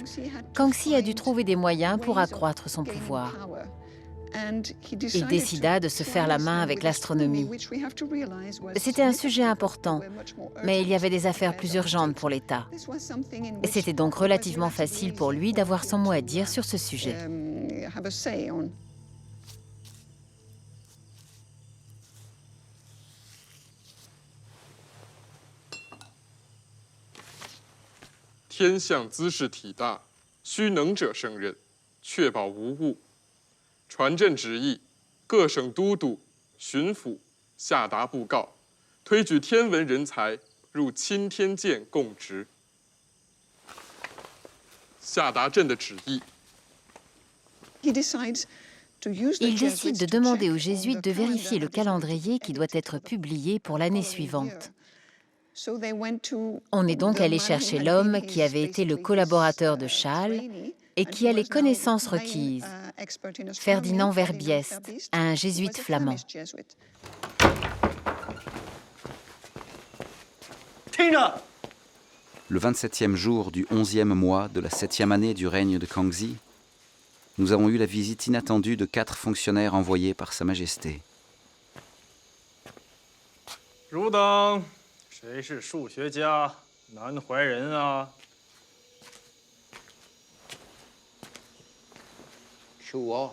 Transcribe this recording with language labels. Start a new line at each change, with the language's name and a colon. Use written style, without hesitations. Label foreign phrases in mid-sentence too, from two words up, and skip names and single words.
French: Kangxi a dû trouver des moyens pour accroître son pouvoir. Il décida de se faire la main avec l'astronomie. C'était un sujet important, mais il y avait des affaires plus urgentes pour l'État. C'était donc relativement facile pour lui d'avoir son mot à dire sur ce sujet.
Chinese: 天象姿势体大，须能者胜任，确保无误。传朕旨意，各省都督、巡抚下达布告，推举天文人才入钦天监供职。下达朕的旨意。
French: Il décide de demander aux jésuites de vérifier le calendrier qui doit être publié pour l'année suivante. On est donc allé chercher l'homme qui avait été le collaborateur de Charles et qui a les connaissances requises, Ferdinand Verbiest, un jésuite flamand. Le 27e jour du 11e mois de la 7e année du règne de Kangxi, nous avons eu la visite inattendue de 4 fonctionnaires envoyés par Sa Majesté.
Chinese: 汝等谁是数学家南怀仁啊？是我。